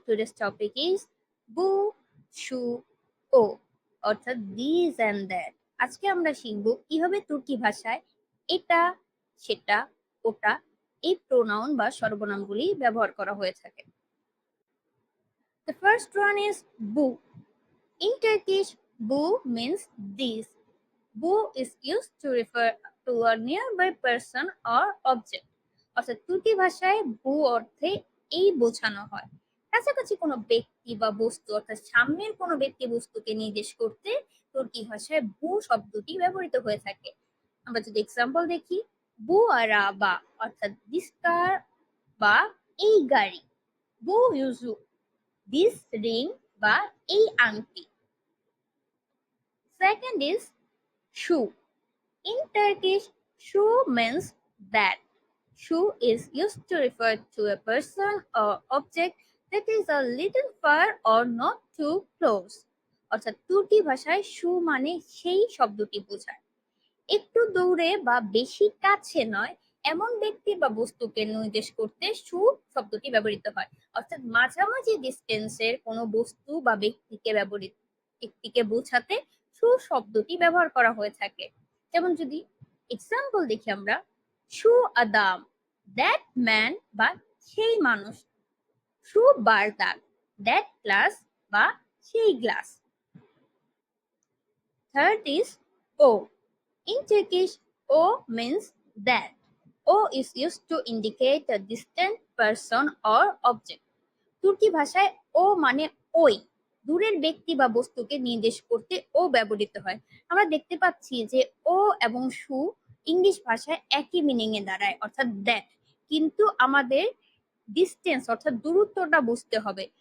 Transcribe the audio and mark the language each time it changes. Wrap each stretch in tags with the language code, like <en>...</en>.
<en>Today's topic is bu, shu, o</en> <bn>অর্থাৎ</bn> <en>This and that.</en> <bn>আজকে আমরা শিখব কিভাবে তুর্কি ভাষায় এটা, সেটা, ওটা এই প্রোনাউন বা সর্বনামগুলি ব্যবহার করা হয়ে থাকে।</bn> <en>The first one is bu. In Turkish, bu means this. Bu is used to refer to a nearby person or object.</en> <bn>অর্থাৎ তুর্কি ভাষায় বু অর্থে এই বোঝানো হয় কাছাকাছি কোনো ব্যক্তি বা বস্তু অর্থাৎ সামনের কোনো ব্যক্তি বস্তুকে নির্দেশ করতে তুর্কি ভাষায় বু শব্দটি ব্যবহৃত হয়ে থাকে। আমরা যদি এক্সাম্পল দেখি,</bn> <tr>বু আরাবা</tr> <bn>অর্থাৎ</bn> <en>this car</en> <bn>বা এই গাড়ি,</bn> <tr>বু ইউজু</tr> <en>this ring</en> <bn>বা এই আংটি।</bn> <en>Second is shu. In Turkish, shu means that. Shu is used to refer to a person or object that is a little far or not too close.</en> <bn>অর্থাৎ তুর্কি ভাষায় শু মানে সেই শব্দটি বোঝায় একটু দূরে বা বেশি কাছে নয় এমন ব্যক্তি বা বস্তুকে নির্দেশ করতে শু শব্দটি ব্যবহৃত হয়। অর্থাৎ মাঝামাঝি ডিস্টেন্সের কোনো বস্তু বা ব্যক্তিকে বোঝাতে শু শব্দটি ব্যবহার করা হয়ে থাকে। যেমন যদি এক্সাম্পল দেখি আমরা,</bn> <tr>শু আদাম</tr> <en>that man</en> <bn>বা সেই মানুষ,</bn> <tr>শু বারদাক</tr> <en>that glass</en> <bn>বা সেই glass.</bn> <en>Third is O. In Turkish, O means that. O is used to indicate a distant person or object.</en> <bn>তুর্কি ভাষায় ও মানে ওই দূরের ব্যক্তি বা বস্তুকে নির্দেশ করতে ও ব্যবহৃত হয়। আমরা দেখতে পাচ্ছি যে ও এবং সু ইংলিশ ভাষায় একই মিনিং এ দাঁড়ায় অর্থাৎ দ্যাট, কিন্তু আমাদের ডিস্টেন্স অর্থাৎ দূরত্বটা বুঝতে হবে।</bn>